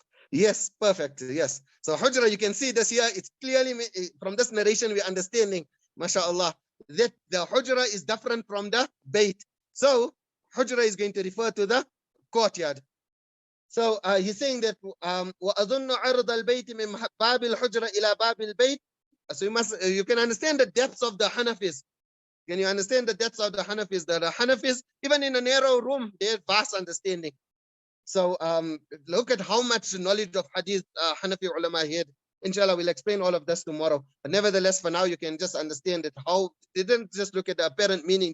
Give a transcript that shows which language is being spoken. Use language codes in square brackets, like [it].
[en] Yes, perfect. Yes. So Hajjara, you can see this here. It's clearly from this narration we're understanding, mashallah, that the Hajjara is different from the Bayt. So Hajjara is going to refer to the courtyard. So he's saying that [ar] وَأَظُنُّ عَرْضَ الْبَيْتِ مِنْ بَابِ الْحُجْرَةِ إِلَى بَابِ الْبَيْتِ. [en] So you can understand the depths of the Hanafis. Can you understand the depths of the Hanafis? The Hanafis, even in a narrow room, they have vast understanding. So look at how much knowledge of Hadith Hanafi ulama had. Inshallah, we'll explain all of this tomorrow. But nevertheless, for now, you can just understand that how they didn't just look at the apparent meaning.